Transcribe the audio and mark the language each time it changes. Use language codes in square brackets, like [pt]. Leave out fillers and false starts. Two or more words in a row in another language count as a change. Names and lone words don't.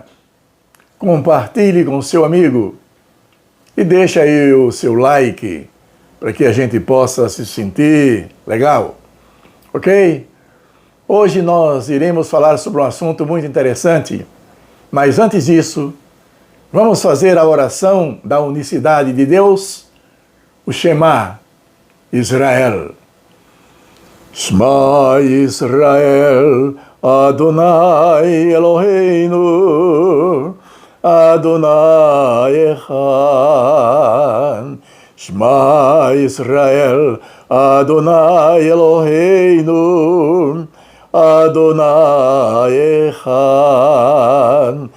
[pt] Compartilhe com seu amigo e deixe aí o seu like para que a gente possa se sentir legal, ok? Hoje nós iremos falar sobre um assunto muito interessante, mas antes disso, vamos fazer a oração da unicidade de Deus, o Shema Israel. [he] שמע ישראל, אדוני אלוהינו, אדוני אחד. שמע ישראל, אדוני אלוהינו, אדוני אחד.